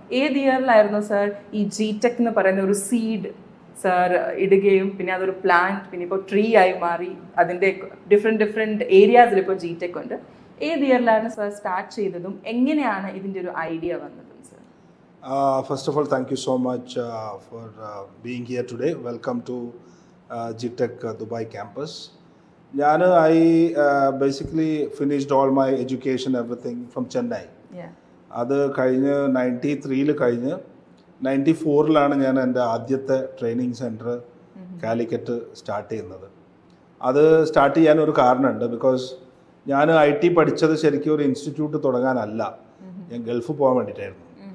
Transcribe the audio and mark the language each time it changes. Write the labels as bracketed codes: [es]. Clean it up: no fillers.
[ml] ഏത് ഇയറിലായിരുന്നു സർ ഈ GTech എന്ന് പറയുന്ന ഒരു സീഡ് സർ ഇടുകയും പിന്നെ അതൊരു പ്ലാന്റ്, പിന്നെ ഇപ്പോൾ ട്രീ ആയി മാറി, അതിൻ്റെ ഡിഫറെൻറ്റ് ഏരിയാസിൽ ഇപ്പോൾ GTech ഉണ്ട്. ഏത് ഇയറിലാണ് സർ സ്റ്റാർട്ട് ചെയ്തതും എങ്ങനെയാണ് ഇതിൻ്റെ ഒരു ഐഡിയ വന്നതും sir? [en] First of all, thank you so much for being here today. Welcome to GTech Dubai campus. I basically finished all my education, everything from Chennai. [ml] അത് കഴിഞ്ഞ് 93-ൽ കഴിഞ്ഞ് 94-ലാണ് ഞാൻ എൻ്റെ ആദ്യത്തെ ട്രെയിനിങ് സെൻറ്റർ കാലിക്കറ്റ് സ്റ്റാർട്ട് ചെയ്യുന്നത്. അത് സ്റ്റാർട്ട് ചെയ്യാനൊരു കാരണമുണ്ട്. ബിക്കോസ് ഞാൻ IT പഠിച്ചത് ശരിക്കും ഒരു ഇൻസ്റ്റിറ്റ്യൂട്ട് തുടങ്ങാനല്ല, ഞാൻ ഗൾഫ് പോകാൻ വേണ്ടിയിട്ടായിരുന്നു.